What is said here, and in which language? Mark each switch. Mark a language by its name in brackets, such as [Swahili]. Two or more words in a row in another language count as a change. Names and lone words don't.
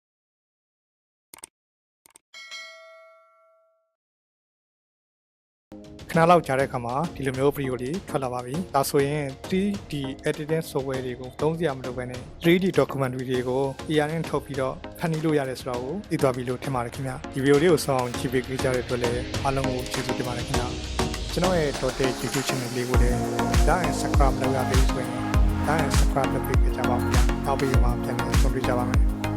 [Burmese] ခဏလောက်ကြာတဲ့အခါမှာဒီလိုမျိုး video လေးထွက်လာပါပြီဒါဆိုရင် [English] 3D editing software [Burmese] တွေကိုသုံးစရာမလိုဘဲနဲ့ 3D documentary တွေကို AI နဲ့ထုတ်ပြီးတော့ဖန်တီးလို့ရတယ်ဆိုတော့ကိုသိသွားပြီလို့ထင်ပါတယ်ခင်ဗျဒီ video လေးကိုဆောင်ကြည့်ပေးကြတဲ့အတွက်လည်းအားလုံးကိုကျေးဇူးတင်ပါတယ်ခင်ဗျကျွန်တော်ရဲ့ Total YouTube channel လေးကိုလည်း [English] like and subscribe [Burmese] လုပ်ရပေးဆိုရင် [English] like and subscribe [Burmese] လုပ်ပေးကြပါဦးခင်ဗျနောက်ပြီးမှပြန်လည်ဆုံတွေ့ကြပါမယ်